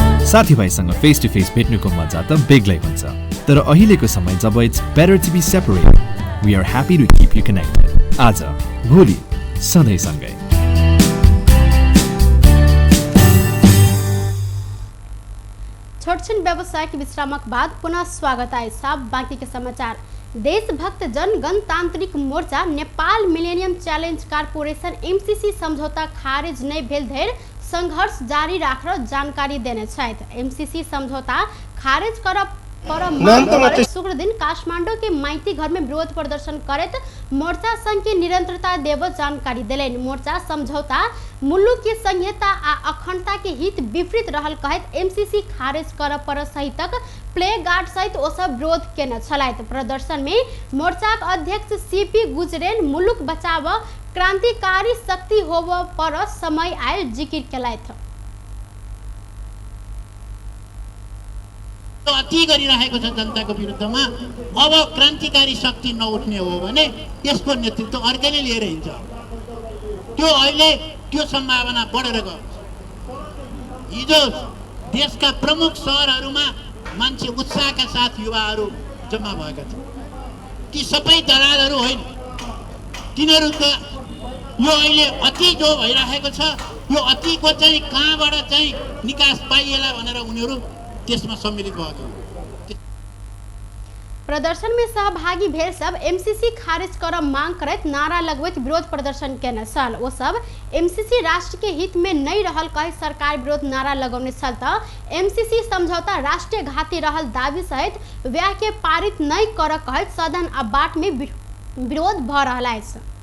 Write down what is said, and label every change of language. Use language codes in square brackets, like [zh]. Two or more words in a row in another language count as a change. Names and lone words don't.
[ne] साथीभाइसँग [en] face to face [ne] भेट्नुको मजा त बेग्लै हुन्छ। तर अहिलेको समय जब [en] it's better to be separate, we are happy to keep you connected. [ne] आज भोलि सधैँ सँगै। [mai] छोटछिन व्यवसायिक विश्रामक बाद पुनः स्वागत है। साहब बाकी के समाचार। देशभक्त जन गणतांत्रिक मोर्चा नेपाल मिलेनियम चैलेंज कारपोरेशन MCC समझौता खारिज नहीं भेल धरि संघर्ष जारी राखेर जानकारी देने छथि। MCC समझौता खारिज करब पर शुक्र दिन काठमाडौँ के माइती घर में विरोध प्रदर्शन करत मोर्चा संघ के निरंतरता देव जानकारी दिलेन। मोर्चा समझौता मुलुक के संहिता आ अखंडता के हित विपरीत रहल कहत MCC खारिज करब पर सहितक प्ले गार्ड सहित ओ सब विरोध केने छलथि। प्रदर्शन में मोर्चा अध्यक्ष CP गुजरेन मुलुक बचाव क्रांतिकारी शक्ति होब पर समय आयल जिकिर केलथि। [ne] अति गरिरहेको छ जनताको विरुद्धमा। अब क्रान्तिकारी शक्ति नउठ्ने हो भने त्यसको नेतृत्व अर्कैले लिएर हिँड्छ। त्यो अहिले त्यो सम्भावना बढेर गयो। हिजो देशका प्रमुख शहरहरूमा मान्छे उत्साहका साथ युवाहरू जम्मा भएका थिए। ती सबै दलालहरू होइन, तिनीहरूको यो अहिले अति जो भइरहेको छ, यो अतिको चाहिँ कहाँबाट चाहिँ निकास पाइएला भनेर उनीहरू त्यसमा सम्मिलित भएको। [mai] प्रदर्शन में सहभागी भेल सब MCC खारिज कर मांग करत नारा लगवैत विरोध प्रदर्शन केने छल। ओ सब MCC राष्ट्र के हित में नहीं रहल कहि सरकार विरोध नारा लगौने छल त MCC समझौता राष्ट्रीय घाती रहल दावी सहित व्याख्या पारित नहीं कर कहत सदन आ बाट में विरोध भ रहल अछि।